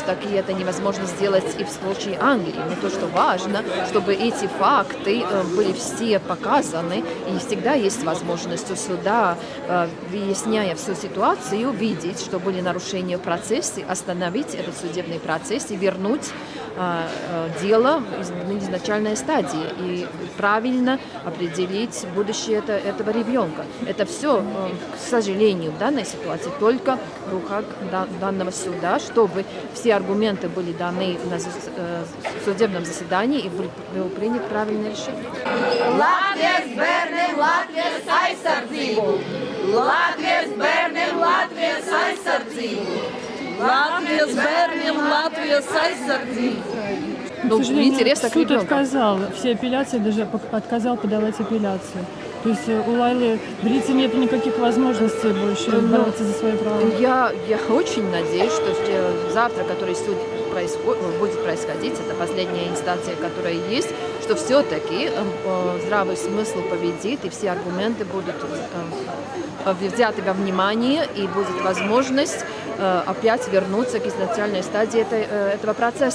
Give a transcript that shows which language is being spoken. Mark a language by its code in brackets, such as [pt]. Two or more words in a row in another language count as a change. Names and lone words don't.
[ru] Так и это невозможно сделать и в случае Англии. Но то, что важно, чтобы эти факты были все показаны, и всегда есть возможность у суда, выясняя всю ситуацию, видеть, что были нарушения в процессе, остановить этот судебный процесс и вернуть дело на изначальной стадии и правильно определить будущее этого ребенка. Это все, к сожалению, в данной ситуации только в руках данного суда, чтобы все аргументы были даны на судебном заседании и был принят правильное решение. [lv] Latvijas bērniem Latvijas aizsardzību! Latvijas bērniem Latvijas aizsardzību! Latvijas bērniem Latvijas aizsardzību! [ru] К сожалению, суд отказал, все апелляции, даже отказал подавать апелляцию. То есть у Лайлы Бритса нет никаких возможностей больше бороться за свои права. Я очень надеюсь, что завтра, который суд будет происходить, это последняя инстанция, которая есть, что все-таки здравый смысл победит и все аргументы будут взяты во внимание и будет возможность опять вернуться к изначальной стадии этого процесса.